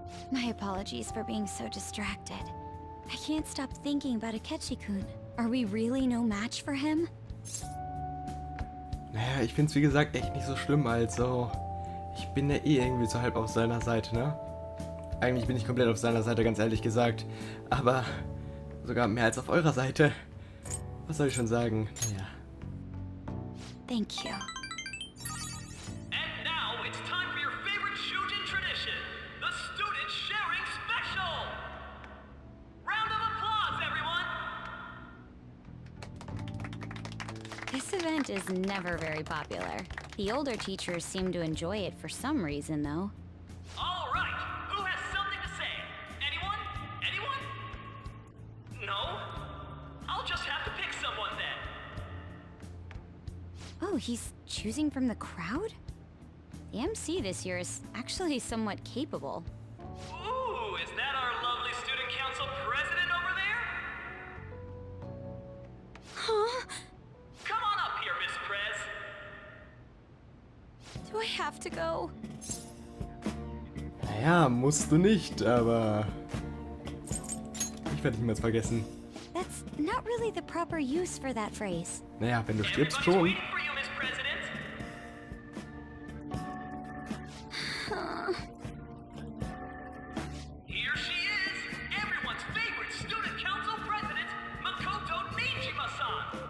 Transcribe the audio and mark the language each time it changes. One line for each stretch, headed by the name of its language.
English: My apologies for being so distracted. I can't stop thinking about Akechi-kun. Are we really no match for him?
German: Naja, ich find's wie gesagt echt nicht so schlimm, also ich bin ja eh irgendwie so halb auf seiner Seite, ne? Eigentlich bin ich komplett auf seiner Seite, ganz ehrlich gesagt. Aber sogar mehr als auf eurer Seite. Was soll ich schon sagen? Naja.
English: Thank you. And now it's time for your favorite Shujin tradition, the student sharing special! Round of applause, everyone! This event is never very popular. The older teachers seem to enjoy it for some reason, though. All right, who has something to say? Anyone? Anyone? No? I'll just have to pick someone then. Oh, he's choosing from the crowd? The MC this year is actually somewhat capable. Ooh, is that our lovely student council president over there? Huh? Come on up here, Miss Prez. Do I have to go?
German: Naja, musst du nicht, aber ich werde niemals vergessen.
English: That's not really the proper use for that phrase.
German: Naja, wenn du stirbst,
English: Everybody's
German: schon.
English: waiting for you, Miss President. Here she is, everyone's favorite student council president, Makoto Nijima-san.